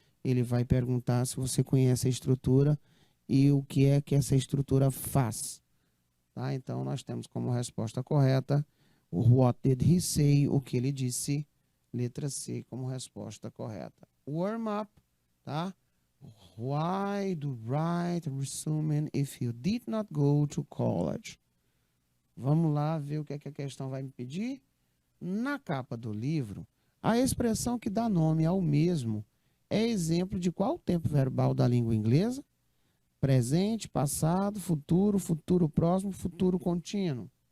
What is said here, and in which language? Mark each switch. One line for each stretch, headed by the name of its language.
Portuguese: Ele vai perguntar se você conhece a estrutura e o que é que essa estrutura faz. Tá? Então, nós temos como resposta correta o
English: what did he say,
Portuguese: o que ele disse, letra C como resposta correta.
English: Warm up, tá? Why do write resume if you did not go to college?
Portuguese: Vamos lá ver o que é que a questão vai me pedir. Na capa do livro, a expressão que dá nome ao mesmo é exemplo de qual tempo verbal da língua inglesa? Presente, passado, futuro, futuro próximo, futuro contínuo.